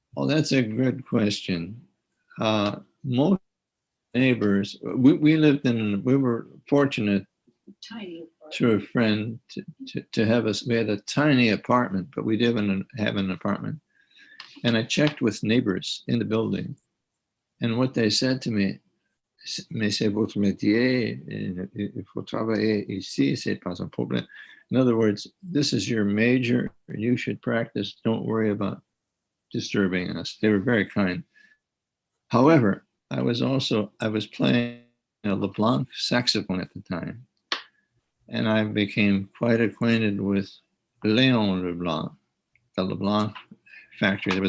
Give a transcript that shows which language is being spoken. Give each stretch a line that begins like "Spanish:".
English: Oh, that's a good question. Most neighbors, we lived in, we were fortunate through a friend to have us, we had a tiny apartment, but we didn't have an apartment. And I checked with neighbors in the building. And what they said to me,
French: mais c'est votre métier, il faut travailler ici, c'est pas un problème.
English: In other words, this is your major, you should practice, don't worry about disturbing us. They were very kind. However, I was playing a LeBlanc saxophone at the time, and I became quite acquainted with Léon Leblanc, the LeBlanc factory.